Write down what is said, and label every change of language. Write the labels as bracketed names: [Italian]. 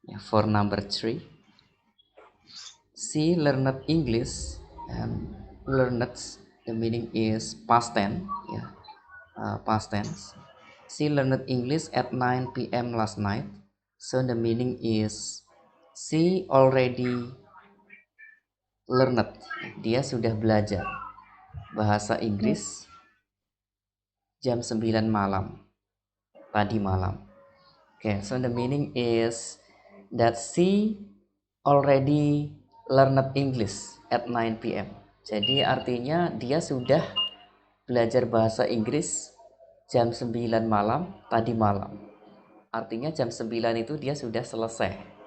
[English] For number 3, she learned English, and learned, the meaning is past tense. Past tense. She learned English at 9 p.m. last night. So the meaning is she already learned. [Indonesian] Dia sudah belajar bahasa Inggris jam 9 malam, tadi malam. [English] Okay, so the meaning is that she already learned English at 9 p.m. [Indonesian] Jadi artinya dia sudah belajar bahasa Inggris jam 9 malam tadi malam. Artinya jam 9 itu dia sudah selesai.